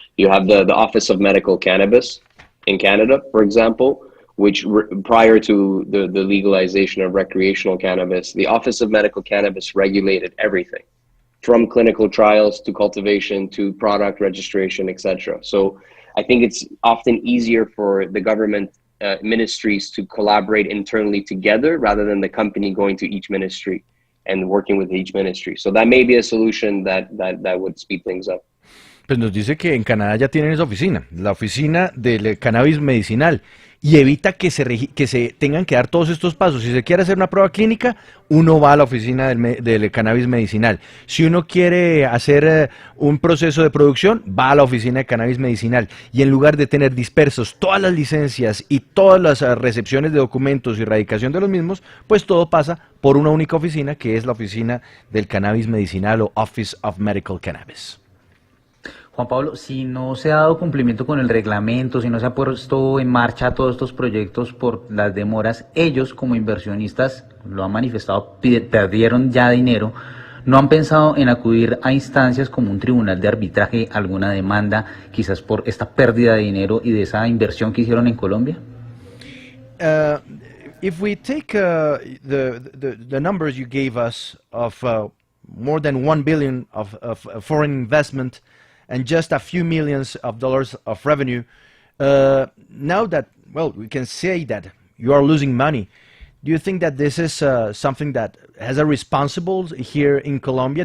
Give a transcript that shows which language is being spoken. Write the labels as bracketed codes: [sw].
[en] You have the Office of Medical Cannabis in Canada, for example, which prior to the legalization of recreational cannabis, the Office of Medical Cannabis regulated everything, from clinical trials to cultivation to product registration, etc. So I think it's often easier for the government ministries to collaborate internally together rather than the company going to each ministry and working with each ministry. So that may be a solution that would speed things up. [es] Pues nos dice que en Canadá ya tienen esa oficina, la oficina del cannabis medicinal, y evita que se tengan que dar todos estos pasos. Si se quiere hacer una prueba clínica, uno va a la oficina del cannabis medicinal. Si uno quiere hacer un proceso de producción, va a la oficina de cannabis medicinal. Y en lugar de tener dispersos todas las licencias y todas las recepciones de documentos y radicación de los mismos, pues todo pasa por una única oficina, que es la oficina del cannabis medicinal o Office of Medical Cannabis. Juan Pablo, si no se ha dado cumplimiento con el reglamento, si no se ha puesto en marcha todos estos proyectos por las demoras, ellos como inversionistas, lo han manifestado, perdieron ya dinero, ¿no han pensado en acudir a instancias como un tribunal de arbitraje, alguna demanda, quizás por esta pérdida de dinero y de esa inversión que hicieron en Colombia? [en] If we take the numbers you gave us of more than 1 billion of foreign investment, and just a few millions of dollars of revenue, now that, well, we can say that you are losing money, do you think that this is something that has a responsible here in Colombia?